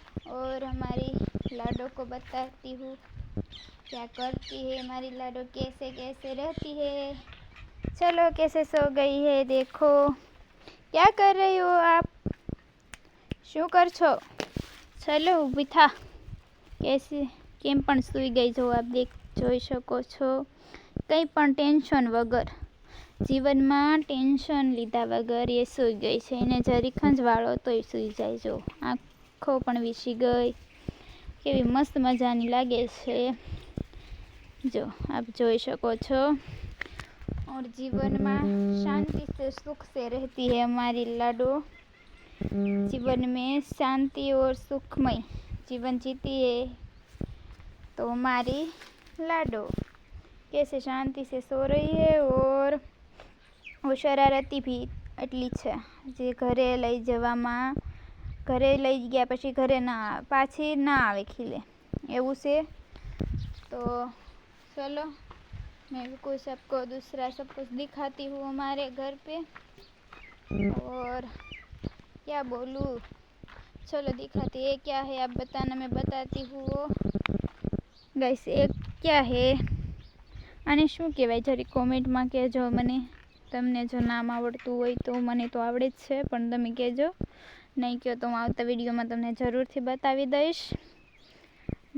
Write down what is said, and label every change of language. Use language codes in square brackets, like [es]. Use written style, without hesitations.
[hi] और हमारी लाडो को बताती हूँ क्या करती है हमारी लाडो, कैसे कैसे रहती है। चलो कैसे सो गई है, देखो। क्या कर रही हो आप? [gu] शू कर छो? चलो ऊभी था कैसे केम पण सूई गई [hi] जो आप [gu] જોઈ શકો છો। કંઈ પણ ટેન્શન વગર, જીવનમાં ટેન્શન લીધા વગર એ સૂઈ ગઈ છે। એને જરી ખંજવાળો તોય સૂઈ જાય। જો આંખો પણ વીસી ગઈ, કેવી મસ્ત મજાની લાગે છે। [hi] जो आप [gu] જોઈ શકો છો। [hi] और जीवन में शांति से सुख से रहती है हमारी लाडो। जीवन में शांति और सुखमय जीवन जीती है तो हमारी लाडो कैसे शांति से सो रही है। और वो शरारती भी [gu] એટલી છે જે ઘરે લઈ જવામાં, ઘરે લઈ ગયા પછી ઘરે ના પાછી ના આવે ખીલે એવું છે। [hi] तो चलो मैं भी कुछ सबको दूसरा सब कुछ दिखाती हूँ हमारे घर पे। और क्या बोलूँ, चलो दिखाती है क्या है आप बताना, मैं बताती हूँ। वो गाइस एक क्या है [gu] અને શું કહેવાય જરી કોમેન્ટમાં કહેજો મને। તમને જો નામ આવડતું હોય તો મને તો આવડે જ છે, પણ તમે કહેજો, નહીં કહો તો હું આવતા વિડીયોમાં તમને જરૂરથી બતાવી દઈશ।